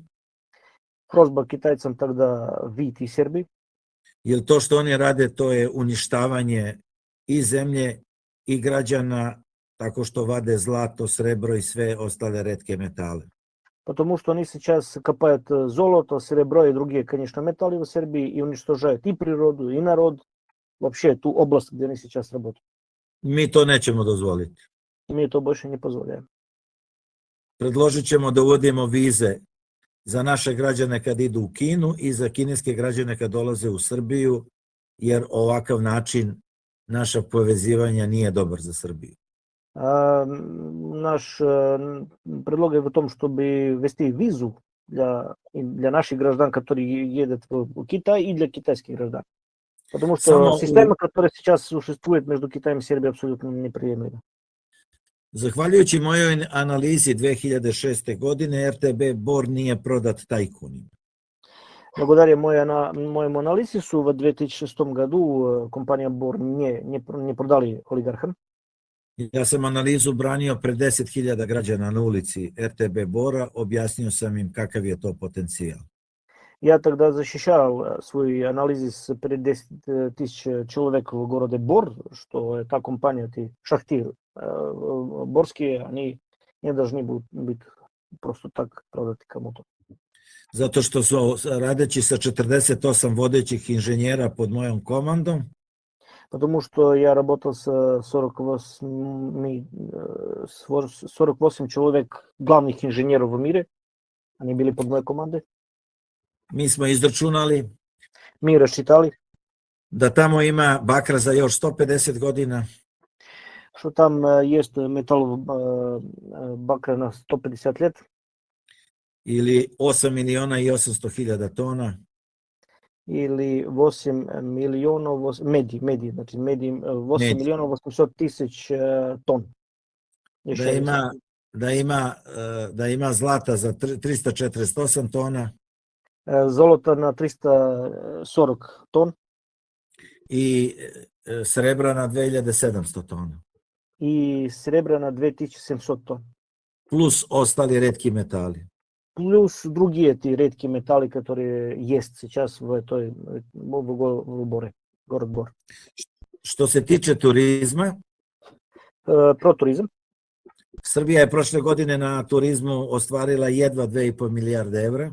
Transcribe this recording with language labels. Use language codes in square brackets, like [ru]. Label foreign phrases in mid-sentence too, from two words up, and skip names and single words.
[ru] Просьба китайцам тогда выйти из Сербии, [sr] jer to što oni rade, to je uništavanje i zemlje i građana, tako što vade zlato, srebro i sve ostale retke metale. [ru] потому что они сейчас копают золото, серебро и другие, конечно, металлы в Сербии и уничтожают и природу, и народ, вообще ту область, где они сейчас работают. [sr] Mi to nećemo dozvoliti. [ru] Мы это больше не позволяем. [sr] Predložit ćemo da uvodimo vize za naše građane kad idu u Kinu i za kineske građane kad dolaze u Srbiju, jer ovakav način naša povezivanja nije dobar za Srbiju. [ru] Наш предлог в том, чтобы ввести визу для наших граждан, которые едут в Китай, и для китайских граждан. Потому что система, которая сейчас существует между Китаем и Сербией, абсолютно неприемлема. [sr] Zahvaljujući mojoj analizi 2006. godine, RTB Bor nije prodat tajkunima. [ru] Благодаря моему анализу в 2006 году компания Бор не продали олигархам. [sr] Ja sam analizu branio pred 10.000 građana na ulici RTB Bora, objasnio sam im kakav je to potencijal. [ru] Я тогда защищал свой анализ перед 10 000 человек в городе Бор, что та компания, эти шахты борские, они не должны быть просто так продаты кому-то. [sr] Zato što su radeći sa 48 vodećih inženjera pod mojom komandom, [ru] Потому что я работал с 48 человек главных инженеров в мире. Они были под моей командой. [sr] mi smo izračunali [ru] Мы рассчитали, [sr] da tamo ima bakra za još 150 godina, [ru] что там есть металл бакра на 150 лет. [sr] ili 8.800.000 tona, [ru] или 8 миллионов меди, значит, 8 миллионов 800 тысяч тонн. [sr] da ima zlata za 348 tona [ru] Золото на 340 тонн [sr] i srebra na 2700 tona, [ru] и серебра на 2700 тонн. [sr] plus ostali retki metali. [ru] Плюс другие эти редкие металлы, которые есть сейчас в Боре, город Бор. [sr] Što se tiče turizma, [ru] Про туризм. [sr] Srbija je prošle godine na turizmu ostvarila jedva 2,5 milijarde evra.